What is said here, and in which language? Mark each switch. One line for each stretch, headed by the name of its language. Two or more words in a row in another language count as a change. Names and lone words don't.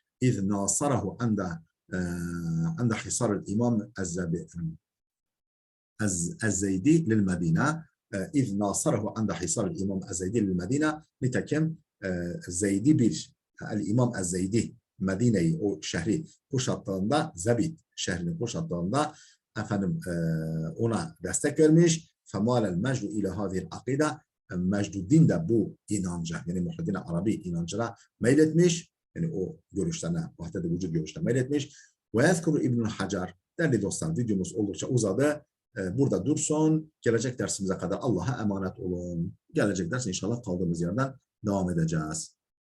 Arabic: إذ نصره عند حصار الإمام الزيدي للمدينة. إذ نصره عند حصار الإمام الزيدي للمدينة.
Turkish: Nitekim Zeydi el-İmam Ez-Zeydi Medine'yi, o şehri kuşattığında, Zabid şehrini kuşattığında efendim ona destek vermiş.
Arabic: فَمَالَ الْمَجْدُ اِلَى هَذِهِ الْعَقِيدَ.
Turkish: Mecduddin de bu inanca, yani Muhiddin Arabi inancına meyletmiş. Yani o görüşlerine, vahdet-i vücud görüşlerine meyletmiş.
Arabic: وَيَذْكُرُ İbn Hacer.
Turkish: Değerli dostlar, videomuz oldukça uzadı. Burada dursun. Gelecek dersimize kadar Allah'a emanet olun. Gelecek ders inşallah kaldığımız yerden devam edeceğiz.